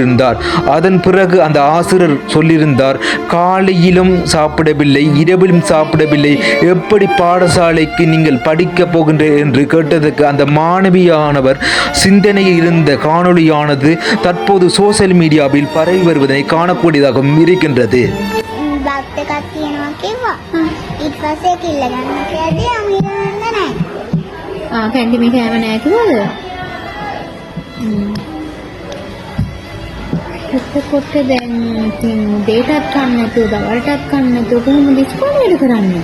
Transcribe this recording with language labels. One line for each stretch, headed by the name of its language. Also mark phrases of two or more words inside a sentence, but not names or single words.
Tamil: அதன் பிறகு அந்த ஆசிரியர் சொல்லியிருந்தார், காலையிலும் சாப்பிடவில்லை, இரவிலும் சாப்பிடவில்லை, எப்படி பாடசாலைக்கு நீங்கள் படிக்க போகின்ற என்று கேட்டதற்கு அந்த மாணவியானவர் சிந்தனையில் இருந்த காணொளியானது தற்போது சோசியல் மீடியாவில் பரவி வருவதை காணக்கூடியதாகவும் இருக்கின்றது.
Sinhala: එතකොට දැන් ඉතින් උදේටත් කන්න නැතුව දවල්ටත් කන්න නැතුව කොහොමද ඉස්කෝලේ වැඩ කරන්නේ?